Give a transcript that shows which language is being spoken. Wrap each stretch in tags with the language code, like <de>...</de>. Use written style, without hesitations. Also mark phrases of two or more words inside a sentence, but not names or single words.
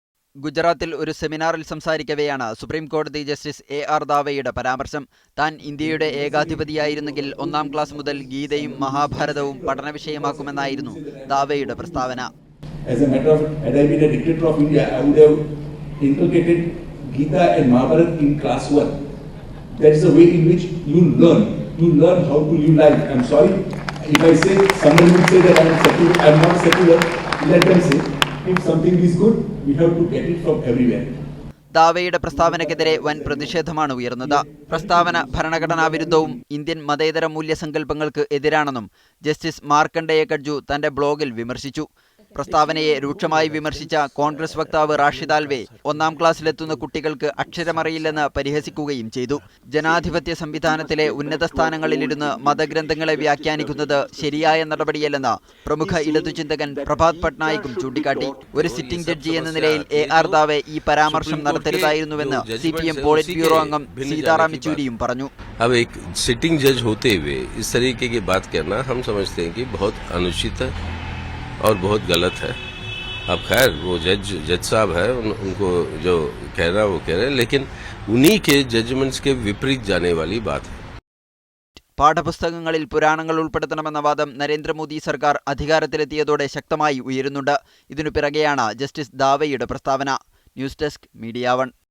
<ml>ഗുജറാത്തിൽ ഒരു സെമിനാറിൽ സംസാരിക്കവെയാണ് സുപ്രീം കോടതി ജസ്റ്റിസ് A.R. ദാവെയുടെ പരാമർശം. താൻ ഇന്ത്യയുടെ ഏകാധിപതിയായിരുന്നെങ്കിൽ 1ാം ക്ലാസ് മുതൽ ഗീതയും മഹാഭാരതവും പഠനവിഷയമാക്കുമെന്നായിരുന്നു ദാവെയുടെ പ്രസ്താവന.</ml> <en>As a matter of fact, had I been a dictator of India, I would have inculcated Gita and Mahabharata in class 1. That is the way in which you learn. You learn how to live life. I'm sorry if I say, someone will say that I'm not secular. Let them say. If something is good, we have to get it from everywhere.</en> <ml>ദാവെയുടെ പ്രസ്താവനയ്ക്കെതിരെ വൻ പ്രതിഷേധമാണ് ഉയർന്നത്. പ്രസ്താവന ഭരണഘടനാ വിരുദ്ധവും ഇന്ത്യൻ മതേതര മൂല്യസങ്കല്പങ്ങൾക്ക് എതിരാണെന്നും ജസ്റ്റിസ് മാർക്കണ്ഡേയ കട്ജു തന്റെ ബ്ലോഗിൽ വിമർശിച്ചു. പ്രസ്താവനയെ രൂക്ഷമായി വിമർശിച്ച കോൺഗ്രസ് വക്താവ് റാഷിദ് ആൽവെ 1ാം ക്ലാസ്സിലെത്തുന്ന കുട്ടികൾക്ക് അക്ഷരമറിയില്ലെന്ന് പരിഹസിക്കുകയും ചെയ്തു. ജനാധിപത്യ സംവിധാനത്തിലെ ഉന്നത സ്ഥാനങ്ങളിലിരുന്ന് മതഗ്രന്ഥങ്ങളെ വ്യാഖ്യാനിക്കുന്നത് ശരിയായ നടപടിയല്ലെന്ന് പ്രമുഖ ഇടതുചിന്തകൻ പ്രഭാത് പട്നായിക്കും ചൂണ്ടിക്കാട്ടി. ഒരു</ml> <en>sitting judge</en> <ml>എന്ന നിലയിൽ A.R. ദാവെ ഈ പരാമർശം നടത്തരുതായിരുന്നുവെന്ന് CPM പോളിറ്റ് ബ്യൂറോ അംഗം സീതാറാം യെച്ചൂരിയും പറഞ്ഞു.</ml> <hi>अब एक</hi> <en>sitting judge</en> <hi>होते हुए इस तरीके की बात कहना हम समझते हैं कि बहुत अनुचित है और बहुत गलत है. अब खैर वो जज साहब है, उनको जो कहना वो कह रहे हैं, लेकिन उन्हीं के जजमेंट्स के विपरीत जाने वाली बात है.</hi> <ml>പാഠപുസ്തകങ്ങളിൽ പുരാണങ്ങൾ ഉൾപ്പെടുത്തണമെന്ന വാദം നരേന്ദ്രമോദി സർക്കാർ അധികാരത്തിലെത്തിയതോടെ ശക്തമായി ഉയരുന്നുണ്ട്. ഇതിനു പിറകെയാണ് ജസ്റ്റിസ് ദാവെയുടെ പ്രസ്താവന. ന്യൂസ് ഡെസ്ക് മീഡിയ 1.</ml>